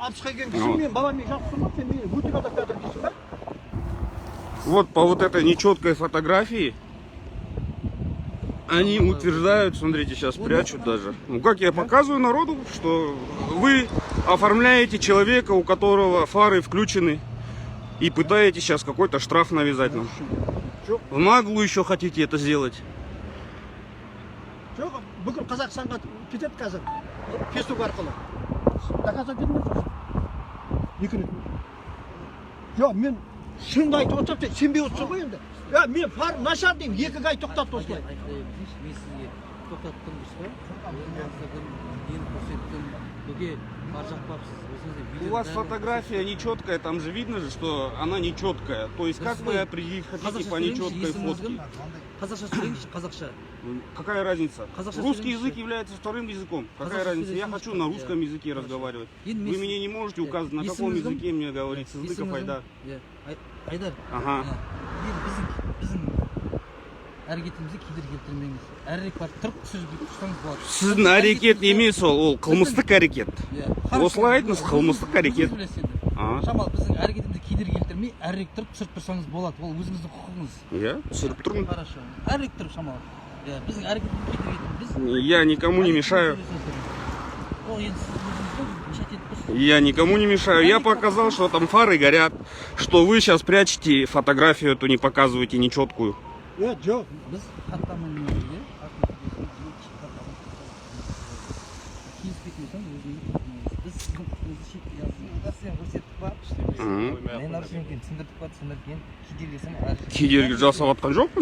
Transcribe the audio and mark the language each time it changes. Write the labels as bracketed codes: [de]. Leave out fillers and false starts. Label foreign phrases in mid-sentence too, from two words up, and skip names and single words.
[ru] Вот по вот этой нечеткой фотографии они утверждают, смотрите, сейчас прячут даже. Ну как я показываю народу, что вы оформляете человека, у которого фары включены, и пытаетесь сейчас какой-то штраф навязать нам. В наглую еще хотите это сделать. [kk] Бүкіл Қазақстанға кетеді қазір фейсбук арқылы. Доказать етмей жүрсің. Екі рет. Жоқ, мен шынды айтып отырсам, сен сенбей отырсың ғой енді. Мен фар нашар деймін, 2 ай тоқтатты осылай. Мен сізге тоқтаттым дұрыс па? Мен көрсеттім, бүге бар жақпапсыз. [ru] У вас фотография нечеткая, там же видно же, что она нечеткая. То есть как вы определить хотите по нечеткой фотке? [kk] Қазақша сөйлеңізші, қазақша. [ru] Какая разница? Русский язык является вторым языком. Какая разница? Я хочу на русском языке разговаривать. Вы мне не можете указать, на каком языке мне говорить. Сыздыков Айдар. Айдар. Ага. [kk] Біздің әрекетімізді кедергі келтірмеңіз. Әрірек бар, тұрып тұрсаңыз болады. Сіздің әрекет емес ол қылмыстық әрекет. Осылай айтыңыз, қылмыстық әрекет. Шамал, біздің әрекетімізді кедергі келтірмей, әрірек тұрып түсіріп тұрсаңыз болады. Ол өзіңіздің құқығыңыз. Я түсіріп тұрмын. Хорошо. Әрірек тұрып, шамал. Біздің әрекетімізді кедергі келтірмей. [ru] Я никому не мешаю. Я никому не мешаю. Я показал, что там фары горят, что вы сейчас прячете фотографию эту, не показываете нечеткую. [kk] Жоқ. Біз хаттаманы кедергі жасап жатқан жоқпын.